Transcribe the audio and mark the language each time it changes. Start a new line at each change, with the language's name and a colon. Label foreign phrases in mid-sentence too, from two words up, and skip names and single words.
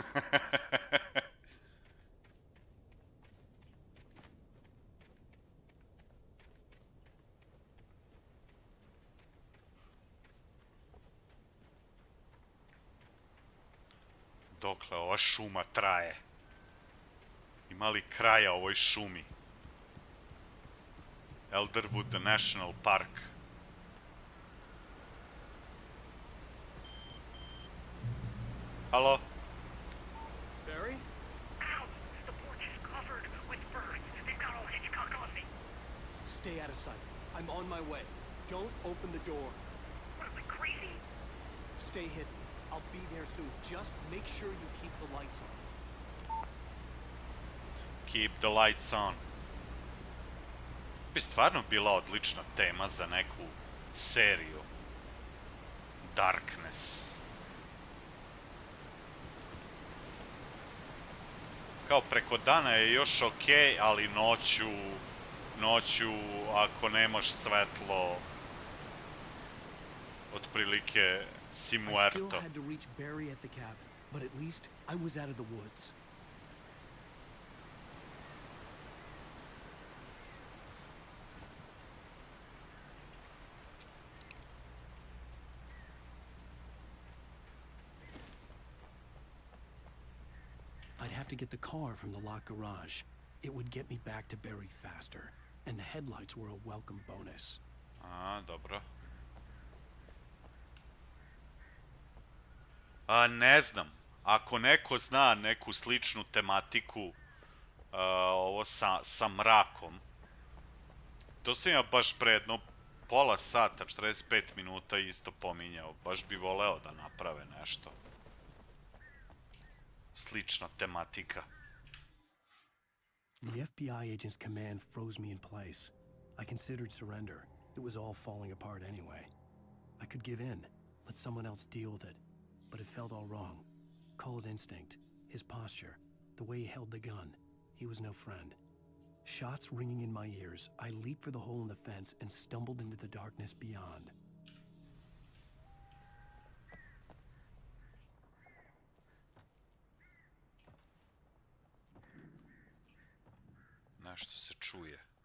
Serbian: Dokle ova šuma traje? Ima li kraja ovoj šumi?
English: Elderwood National Park. Hello? Barry? Ow! The porch is covered with birds. They've got all Hitchcock on me. Stay out of sight. I'm on my way. Don't open the door. What, am I crazy? Stay hidden. I'll be there soon. Just make sure you keep the lights on. Keep the lights on.
Serbian: Bi stvarno bila odlična tema za neku seriju.
English: Darkness.
Serbian: Kao preko dana je još okej, ali noću, ako nemaš svetlo, otprilike si muerto.
English: I still had to reach Barry at the cabin, but at least I was out of the woods. I'd have to get the car from the locked garage. It would get me back to Barry faster, and the headlights were a welcome bonus.
Serbian: Dobro. Ne znam. Ako neko zna neku sličnu tematiku, ovo sa mrakom, to sam ja baš pre jedno pola sata, 45 minuta isto pominjao. Baš bi voleo da naprave nešto. Slična tematika.
English: The FBI agent's command froze me in place. I considered surrender. It was all falling apart anyway. I could give in, let someone else deal with it. But it felt all wrong. Call it instinct. His posture. The way he held the gun. He was no friend. Shots ringing in my ears, I leaped for the hole in the fence and stumbled into the darkness beyond.
Serbian: Nešto se čuje.